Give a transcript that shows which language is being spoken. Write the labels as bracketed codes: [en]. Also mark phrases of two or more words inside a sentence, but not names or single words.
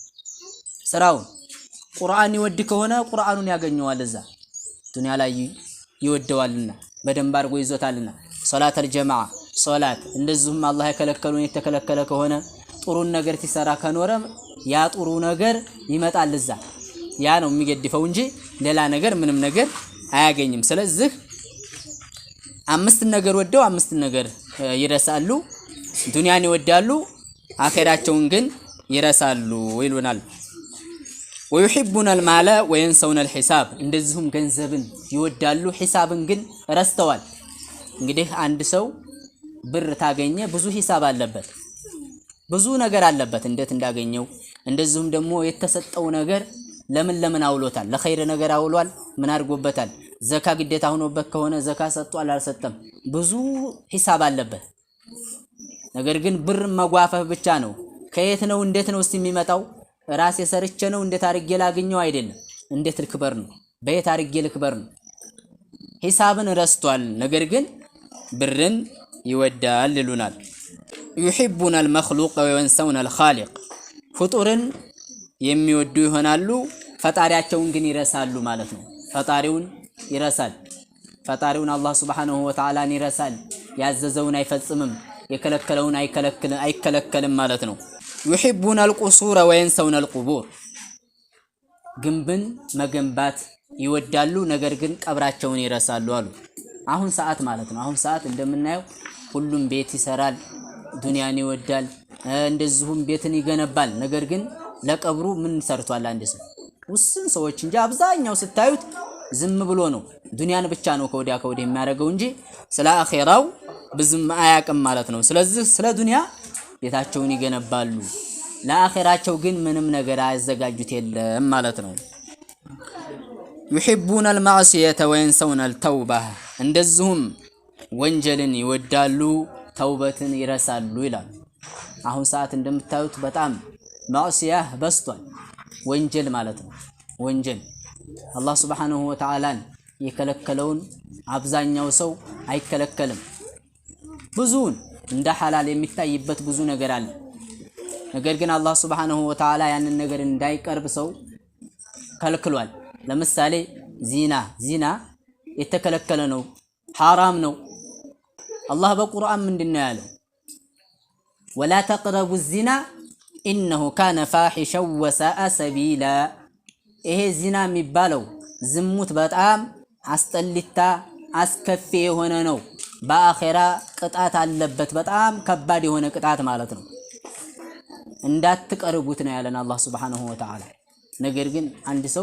[am] ቁርአን ይወድ ከሆነ ቁርአኑን ያገኘዋል እዛ ዱንያ ላይ ይወደዋልና በደንብ አድርጎ ይዞታልና ሶላተል ጀማዓ ሶላት እንደዚሁም አላህ የከለከሉን የተከለከለ ከሆነ ጥሩ ነገር ሲሰራ ከኖረ ያ ጥሩ ነገር ይመጣል እዛ ያ ነው የሚገድፈው እንጂ ሌላ ነገር ምንም ነገር አያገኝም ስለዚህ አምስት ነገር ወደው አምስት ነገር ይረሳሉ ዱንያን ይወዳሉ አኺራቸውን ግን ይረሳሉ ይሉናል [ar] ويحبون المال وينسون الحساب [am] እንደዚሁም ገንዘብን ይወዳሉ ሂሳብን ግን ረስተዋል እንግዲህ አንድ ሰው ብር ታገኘ ብዙ ሂሳብ አለበት ብዙ ነገር አለበት እንዴት እንዳገኘው እንደዚሁም ደግሞ የተሰጠው ነገር ለምን አውሎታል ለኸይር ነገር አውሏል ምን አድርጎበታል ዘካ ግዴታ ሆኖበት ከሆነ ዘካ ሰጥቷል አልሰጠም ብዙ ሂሳብ አለበት ነገር ግን ብር መጓፈፍ ብቻ ነው ከየት ነው እንዴት ነው የሚመጣው ራሴ ሰርቼ ነው እንዴት አርጌ ላገኘው አይደለም እንዴት ልክበር ነው በየት አርጌ ልክበር ነው ሂሳብን ረስቷል ነገር ግን ብርን ይወዳል ይሉናል [ar] يحبون المخلوق وينسون الخالق [am] ፍጡርን የሚወዱ ይሆናሉ ፈጣሪያቸውን ግን ይረሳሉ ማለት ነው ፈጣሪውን ይረሳል ፈጣሪውን አላህ [ar] سبحانه وتعالى [am] ይረሳል ያዘዘውን አይፈጽምም የከለከለውን አይከለከልም ማለት ነው [ar] يحبون القصور وينسون القبور [am] ግንብን መገንባት ይወዳሉ ነገር ግን ቀብራቸውን ይረሳሉ አሉ አሁን ሰዓት ማለት ነው አሁን ሰዓት እንደምናየው ሁሉም ቤት ይሰራል ዱንያን ይወዳል እንደዚሁም ቤትን ይገነባል ነገር ግን ለቀብሩ ምን ሰርቷል አንድ ሰው ውስን ሰዎች እንጂ አብዛኛው ስታዩት ዝም ብሎ ነው ዱንያን ብቻ ነው ከወዲያ የሚያደርገው እንጂ ስለ አኺራው ብዙም አያቅም ማለት ነው ስለዚህ ስለ ዱንያ ቤታቸውን ይገነባሉ ለአኺራቸው ግን ምንም ነገር አያዘጋጁት የለም ማለት ነው [ar] يحبون المعصية وينسون التوبة [am] እንደዚሁም ወንጀልን ይወዳሉ ተውበትን ይረሳሉ ይላል አሁን ሰዓት እንደምታዩት በጣም ማዕሲያ በስቷል ወንጀል ማለት ነው ወንጀል አላህ [ar] سبحانه وتعالى [am] የከለከለውን አብዛኛው ሰው አይከለከልም ብዙውን እንደ ሐላል የሚታይበት ብዙ ነገር አለ ነገር ግን አላህ [ar] سبحانه و [am] Ta'ala ያንን ነገር እንዳይቀርብ ሰው ከልክሏል ለምሳሌ ዚና የተከለከለ ነው حرام ነው አላህ በቁርአን ምንድነው ያለው [ar] ولا تقربوا الزنا انه كان فاحشا وساء سبيلا [am] ይሄ ዚና የሚባለው ዝሙት በጣም አስጠልታ አስከፊ የሆነ ነው በአኺራ ቅጣት አለበት በጣም ከባድ የሆነ ቅጣት ማለት ነው እንዳትቀርቡት ነው ያለን አላህ [ar] سبحانه وتعالى [am] ነገር ግን አንድ ሰው